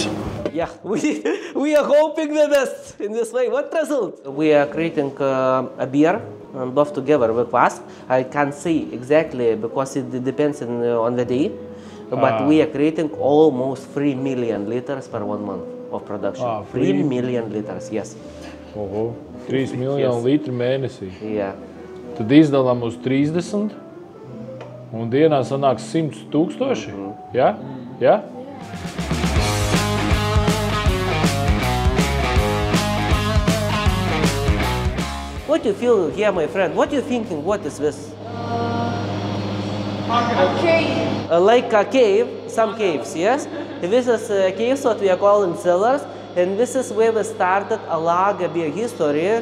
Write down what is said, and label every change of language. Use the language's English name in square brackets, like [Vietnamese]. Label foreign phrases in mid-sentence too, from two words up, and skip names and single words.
[English] Yeah, we are hoping the best in this way. What result? We are creating a beer, both together with us. I can't say exactly because it depends on the day, but we are creating almost 3 million liters per 1 month of production. 3 million liters, yes. [Latvian] Oho, 3 miljonu litru mēnesī. [English] Yeah. [Latvian] Tad izdalām uz 30, un dienā sanāks 100 tūkstoši. Ja? Ja? [English] What do you feel here, my friend? What are you thinking? What is this? A cave. Like a cave, some caves, yes? This is a cave, what we are calling cellars, and this is where we started a lager beer history.